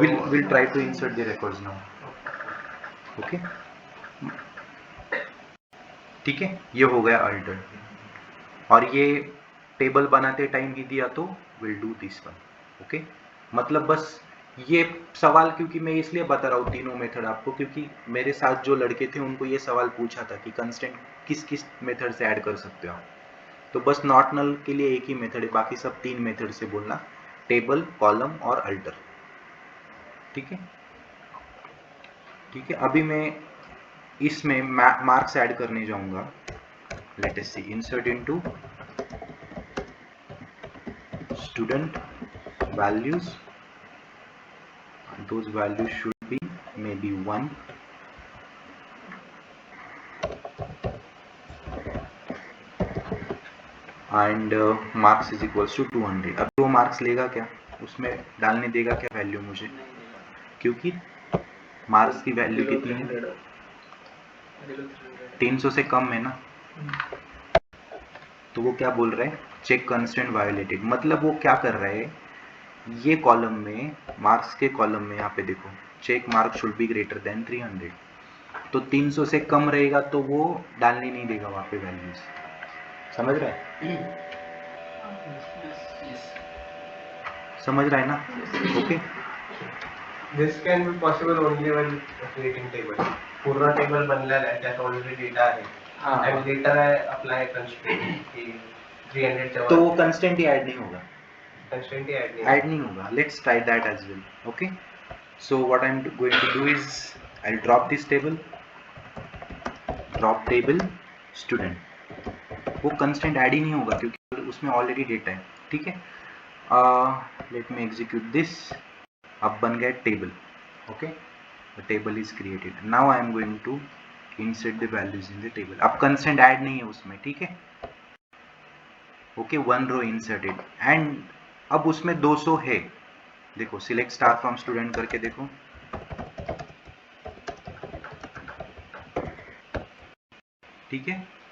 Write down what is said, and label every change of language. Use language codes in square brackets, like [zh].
[en] we'll try to insert the records now. [hi] Okay, ठीक है, ये हो गया अल्टर, और ये टेबल बनाते टाइम ही दिया [en] तो will do this one. [hi] Okay, मतलब बस ये सवाल क्योंकि मैं इसलिए बता रहा हूँ तीनों मेथड आपको, क्योंकि मेरे साथ जो लड़के थे उनको ये सवाल पूछा था कि कंस्टेंट किस किस मेथड से ऐड कर सकते हो आप, तो बस नॉट नल के लिए एक ही मेथड है, बाकी सब तीन मेथड से बोलना, टेबल, कॉलम और अल्टर। ठीक है, ठीक है, अभी मैं इसमें मार्क्स ऐड करने जाऊंगा। [en] Let us see, insert into student values, those values should be maybe 1, and marks is equals to 200। [hi] अब वो मार्क्स लेगा क्या, उसमें डालने देगा क्या वैल्यू मुझे, क्योंकि मार्क्स की वैल्यू कितनी है, 300 से कम है ना, तो वो क्या बोल रहा है, चेक कंस्टेंट वायोलेटेड। मतलब वो क्या कर रहा है, ये कॉलम में, मार्क्स के कॉलम में, यहाँ पे देखो, check mark should be greater than 300, तो 300 से कम रहेगा तो वो डालने नहीं देगा वहाँ पे वैल्यूज। समझ रहा है? समझ रहा है ना? Okay, [en] this can be possible only when creating table, [mr] पूर्ण टेबल बनलेला आहे, त्यात ऑलरेडी डेटा आहे आणि लेटर आहे अप्लाय कंस्ट्रेंट की 300 च्या तो वर [hi] वो कंस्टेंट ही ऐड नहीं होगा, कंस्ट्रेंट ही ऐड नहीं होगा। [en] Let's try that as well. Okay, so what I am going to do is I will drop this table, drop table student, [hi] वो कंस्टेंट ऐड ही नहीं होगा क्योंकि उसमें ऑलरेडी डेटा है। ठीक है, [en] let me execute this, [hi] अब बन गया table. [en] Okay, the table is created. Now I am going to insert the values in the table. [hi] अब कंस्टेंट ऐड नहीं है उसमें, ठीक है. ओके, 1 रो इंसर्टेड एंड अब उसमें 200 है. देखो सिलेक्ट स्टार फ्रॉम स्टूडेंट करके देखो, ठीक है.